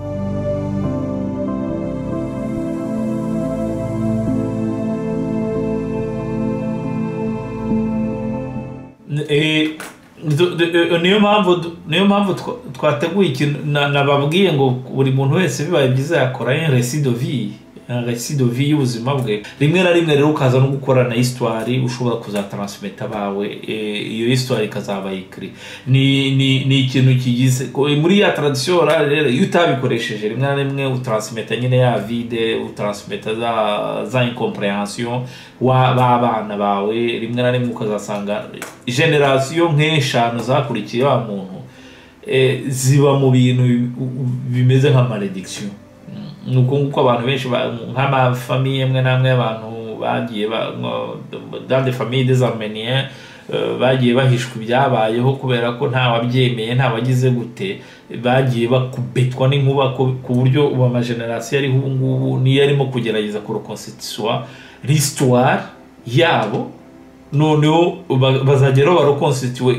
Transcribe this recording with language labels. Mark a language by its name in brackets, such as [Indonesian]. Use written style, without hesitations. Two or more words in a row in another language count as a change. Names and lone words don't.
[Kinyarwanda] niyo mpamvu twateguye ikintu nababwiye ngo buri muntu wese bibaye byiza yakora [French] un récit de vie [Kinyarwanda] y'ubuzima bwe. Rimwe na rimwe rero ukaza no gukora na histoire ushobora kuzatransmeta bawe, iyo histoire ikazaba ikri. Ni ikintu kigize muri ya [French] tradition orale [Kinyarwanda] rero, iyo utabikoresheje rimwe na rimwe utransmeta nyine ya vide, utransmeta za incomprehension w'abana bawe. Rimwe na rimwe ukazasanga generation nk'eshanu zakurikiye wa muntu ziba mu bintu bimeze nka malediction. Nuko nguko abantu benshi nk'amafamiye amwe n'amwe y'abantu bagiye [French] dans des familles des Arméniens [Kinyarwanda] bagiye bahishwa ibyabayeho kubera ko nta wabyemeye, nta wagize gute, bagiye bakubitwa n'inkuba ku buryo ubu amageneration ariho ubu ngubu niyo arimo kugerageza kureconstituer l'histoire yabo, noneho bazageraho bareconstituer.